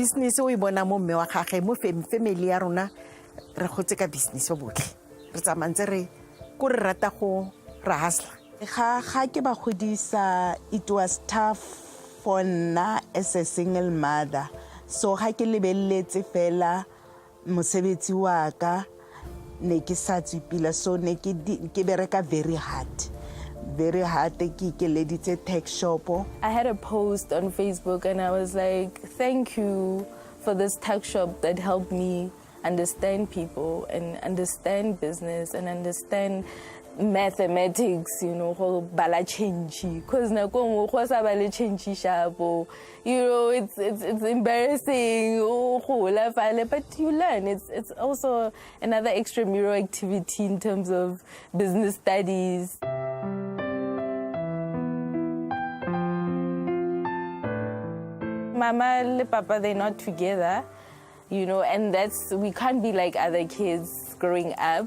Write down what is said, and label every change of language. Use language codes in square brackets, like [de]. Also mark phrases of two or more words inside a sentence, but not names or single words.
[tn] Business o ibona mo mme wa gage mo family ya rona re gotse ka business o botle re tsamantse re ko re rata go ra hustle. Ga ke ba godisa, [en] it was tough for [tn] nna [en] as a single mother, [tn] so ga ke lebelletse fela mosebetsi wa ka ne ke sa tsipila, so ne ke bereka [en] very hard [tn] ke leditse [en] tech shop. I had a post on Facebook and I was like, thank you for this tech shop that helped me understand people and understand business and understand mathematics, you know, whole bala change, because [tn] na go sa bala change shabo, [en] you know, it's embarrassing, but you learn. It's also another extramural activity in terms of business studies. Mama and Papa, they're not together, you know, and we can't be like other kids growing up.